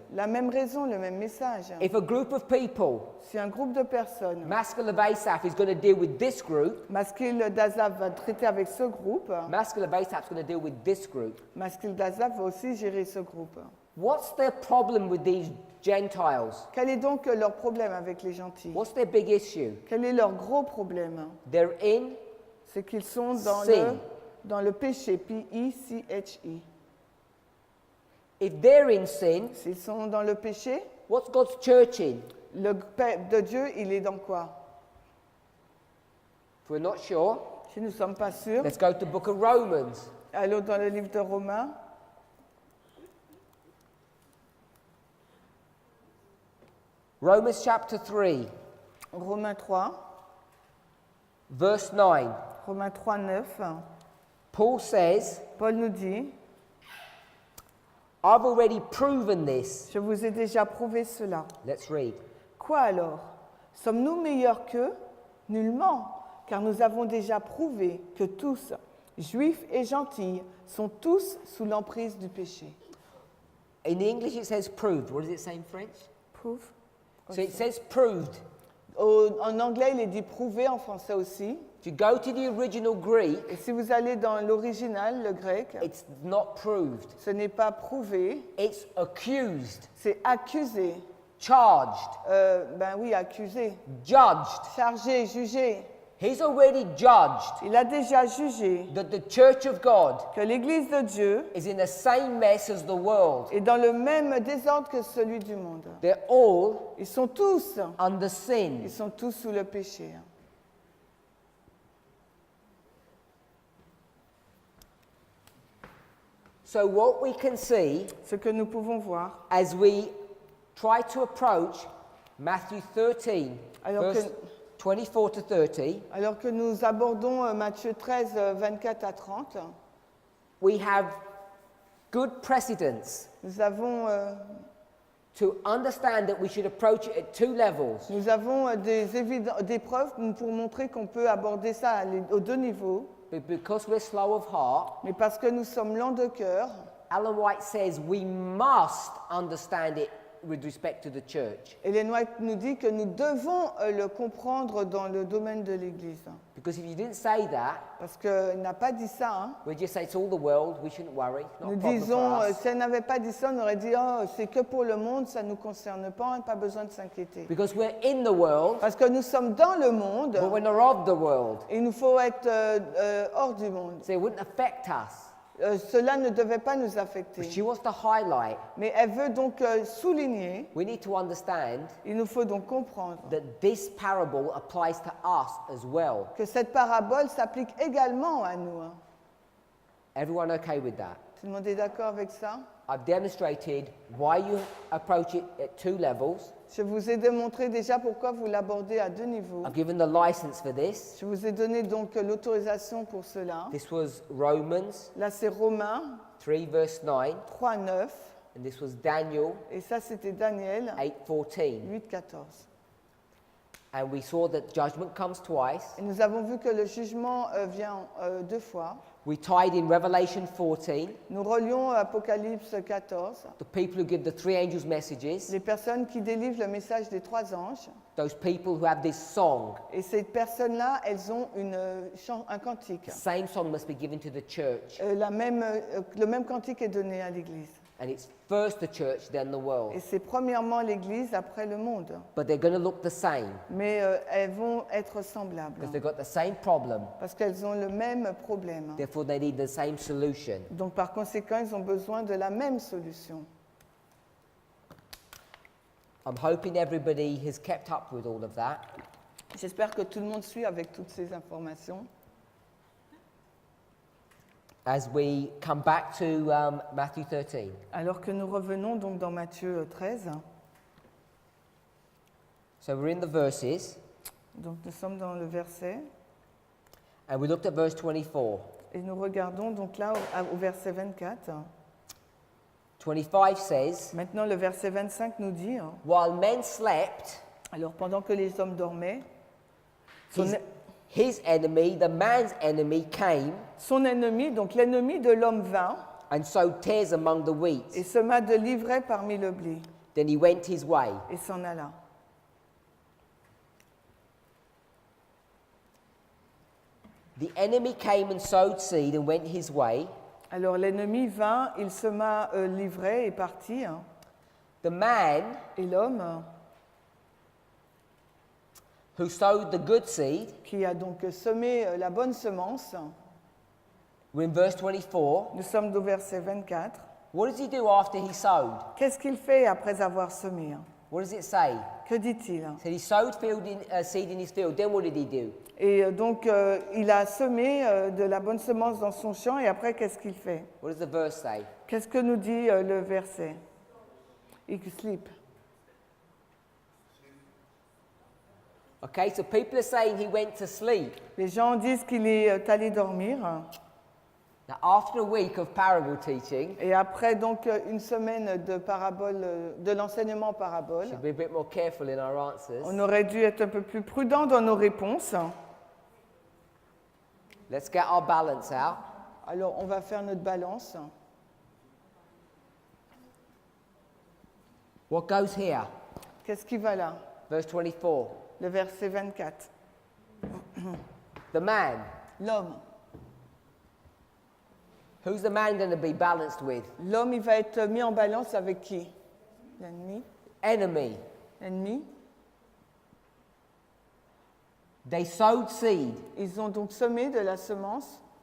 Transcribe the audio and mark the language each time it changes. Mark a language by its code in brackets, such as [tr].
[fr] la même raison, le même message. [en] If a group of people, [fr] Si un groupe de personnes, [en] Maskil of Asaph is going to deal with this group, [fr] Maskil d'Azaph va traiter avec ce groupe, [en] Maskil of Asaph is going to deal with this group. [fr] Maskil d'Azaph va aussi gérer ce groupe. [en] What's their problem with these Gentiles? [fr] Quel est donc leur problème avec les gentils? [en] What's their big issue? [fr] Quel est leur gros problème? [en] They're in [fr] C'est qu'ils sont [en] Sin. [fr] dans le péché, P-I-C-H-I. [en] If they're in sin, [fr] S'ils sont dans le péché, [en] what's God's church in? [fr] le peuple de Dieu, il est dans quoi? [en] If we're not sure, [fr] Si nous ne sommes pas sûrs, [en] let's go to the book of Romans. [fr] allons dans le livre de Romains, [en] Romans chapter 3, [fr] Romains 3, [en] verse 9. [fr] Romains 3, 9. [en] Paul says, [fr] Paul nous dit, [en] I've already proven this. [fr] je vous ai déjà prouvé cela. [en] Let's read. [fr] Quoi alors? Sommes-nous meilleurs qu'eux? Nullement, car nous avons déjà prouvé que tous, juifs et gentils, sont tous sous l'emprise du péché. [en] In English it says proved. What does it say in French? Proof? So it says proved. [fr] En anglais, il est dit prouvé, en français aussi. [en] If you go to the original Greek, [fr] Et si vous allez dans l'original, le grec, [en] it's not proved. [fr] ce n'est pas prouvé, [en] It's accused, [fr] c'est accusé. [en] charged, [fr] Ben oui, accusé. [en] judged. [fr] Chargé, jugé. [en] He's already judged [fr] Il a déjà jugé [en] that the church of God [fr] que l'Église de Dieu [en] is in the same mess as the world. [fr] est dans le même désordre que celui du monde. [en] They're all [fr] Ils sont tous, [en] under sin. [fr] ils sont tous sous le péché. [en] So what we can see [fr] Ce que nous pouvons voir, [en] as we try to approach Matthew 13, [fr] Alors [en] verse 24 to 30, [fr] alors que nous abordons Matthieu 13, 24 à 30, [en] we have good precedents [fr] nous avons [en] to understand that we should approach it at two levels. [fr] Nous avons des preuves pour montrer qu'on peut aborder ça aux deux niveaux, [en] But because we're slow of heart, [fr] mais parce que nous sommes lents de cœur, [en] Ellen White says we must understand it with respect to the church. [fr] Ellen White nous dit que nous devons le comprendre dans le domaine de l'Église. [en] Because if you didn't say that, [fr] Parce qu'elle n'a pas dit ça. Hein. [en] we'd just say it's all the world, we shouldn't worry, not [fr] Nous [en] a problem [fr] disons, [en] for us. [fr] si elle n'avait pas dit ça, on aurait dit, oh, c'est que pour le monde, ça ne nous concerne pas, pas besoin de s'inquiéter. [en] Because we're in the world, [fr] Parce que nous sommes dans le monde, [en] but we're not of the world. [fr] et il nous faut être hors du monde. [en] So it wouldn't affect us. [fr] Cela ne devait pas nous affecter. [en] But she wants to highlight, [fr] Mais elle veut donc souligner, [en] we need to understand [fr] il nous faut donc comprendre [en] that this parable applies to us as well. [fr] que cette parabole s'applique également à nous. Hein. [en] Everyone okay with that? [fr] Tout le monde est d'accord avec ça? [en] I've demonstrated why you approach it at two levels. [fr] Je vous ai démontré déjà pourquoi vous l'abordez à deux niveaux. [en] I've given the license for this. [fr] Je vous ai donné donc l'autorisation pour cela. [en] This was Romans [fr] Là, c'est Romains [en] 3 verse 9, [fr] 3, 9. [en] and this was Daniel [fr] Et ça, c'était Daniel [en] 8:14. [fr] 8, 14. [en] And we saw that judgment comes twice. [fr] Et nous avons vu que le jugement vient deux fois. [en] We tied in Revelation 14, [fr] Nous relions Apocalypse 14. [en] the people who give the three angels messages, [fr] Les personnes qui délivrent le message des trois anges. [en] those people who have this song. [fr] Et ces personnes-là, elles ont un cantique. [en] The same song must be given to the church. [fr] Le même cantique est donné à l'Église. [en] And it's first the church, then the world. [fr] Et c'est premièrement l'Église, après le monde. [en] But they're going to look the same [fr] Mais elles vont être semblables. [en] because they've got the same problem. [fr] Parce qu'elles ont le même problème. [en] Therefore, they need the same solution. [fr] Donc par conséquent, ils ont besoin de la même solution. [en] I'm hoping everybody has kept up with all of that. [fr] J'espère que tout le monde suit avec toutes ces informations. [en] As we come back to Matthew 13. [fr] Alors que nous revenons donc dans Matthieu 13. [en] So we're in the verses, [fr] Donc nous sommes dans le verset. [en] and we looked at verse 24. [fr] Et nous regardons donc là au verset 24. [en] 25 says, [fr] Maintenant le verset 25 nous dit, [en] while men slept, [fr] alors pendant que les hommes dormaient, [en] his enemy, the man's enemy, came [fr] son ennemi, donc l'ennemi de l'homme vint [en] and sowed tares among the wheat. [fr] et sema de l'ivraie parmi le blé [en] Then he went his way. [fr] et s'en alla. [en] The enemy came and sowed seed and went his way. [fr] Alors l'ennemi vint, il sema l'ivraie et partit. [en] The man [fr] Et l'homme, [en] who sowed the good seed, [fr] qui a donc semé la bonne semence, [en] we're in verse 24. [fr] nous sommes au verset 24. [en] What does he do after he sowed? [fr] Qu'est-ce qu'il fait après avoir semé? [en] What does it say? [fr] Que dit-il? [en] It said he sowed seed in his field. Then what did he do? [fr] Et donc il a semé de la bonne semence dans son champ et après qu'est-ce qu'il fait? [en] What does the verse say? [fr] Qu'est-ce que nous dit le verset? [en] Il sleep. Okay, so people are saying he went to sleep. [fr] Les gens disent qu'il est allé dormir. [en] Now, after a week of parable teaching, [fr] Et après donc une semaine de parabole, de l'enseignement en parabole, [en] should be a bit more careful in our answers. [fr] on aurait dû être un peu plus prudent dans nos réponses. [en] Let's get our balance out. [fr] Alors on va faire notre balance. [en] What goes here? [fr] Qu'est-ce qui va là? [en] Verse 24. [fr] Le verset 24. [en] The man. [fr] L'homme. [en] Who's the man going to be balanced with? [fr] L'homme, il va être mis en balance avec qui? L'ennemi. [en] Enemy. [fr] L'ennemi. [en] They sowed seed. [fr] Ils ont donc semé de la semence.